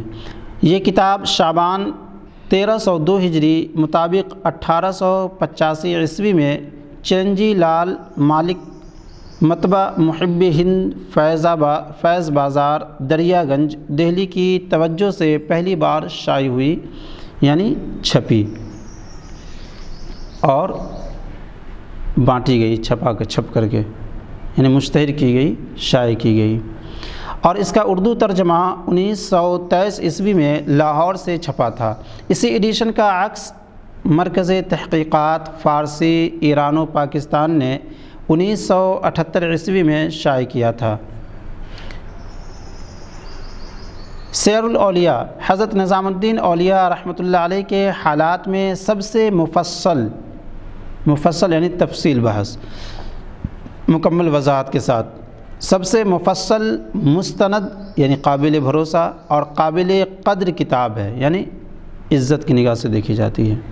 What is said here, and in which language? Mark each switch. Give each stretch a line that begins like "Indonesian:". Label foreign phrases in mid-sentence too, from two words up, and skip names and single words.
Urdu: یہ کتاب شعبان 1302 ہجری مطابق 1885 عیسوی میں چرنجی لال مالک، مطبع محب ہند، فیض بازار، دریا گنج، دہلی کی توجہ سے پہلی بار شائع ہوئی، یعنی چھپی اور بانٹی گئی، چھپ کر کے، یعنی مشتہر کی گئی، شائع کی گئی، اور اس کا اردو ترجمہ 1923 عیسوی میں لاہور سے چھپا تھا۔ اسی ایڈیشن کا عکس مرکز تحقیقات فارسی ایران و پاکستان نے 1978 عیسوی میں شائع کیا تھا۔ سیر الاولیاء حضرت نظام الدین اولیاء رحمۃ اللہ علیہ کے حالات میں سب سے مفصل یعنی تفصیل بحث، مکمل وضاحت کے ساتھ، سب سے مفصل، مستند یعنی قابل بھروسہ اور قابل قدر کتاب ہے، یعنی عزت کی نگاہ سے دیکھی جاتی ہے۔